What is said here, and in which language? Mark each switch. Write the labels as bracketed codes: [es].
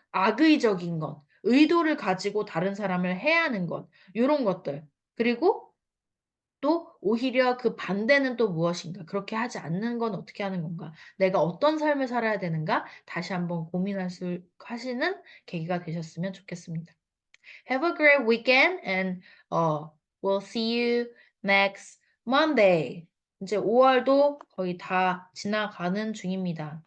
[ko] 악의적인 것. 의도를 가지고 다른 사람을 해하는 것, 이런 것들. 그리고 또 오히려 그 반대는 또 무엇인가? 그렇게 하지 않는 건 어떻게 하는 건가? 내가 어떤 삶을 살아야 되는가? 다시 한번 하시는 계기가 되셨으면 좋겠습니다. [en] Have a great weekend and we'll see you next Monday. [ko] 이제 5월도 거의 다 지나가는 중입니다.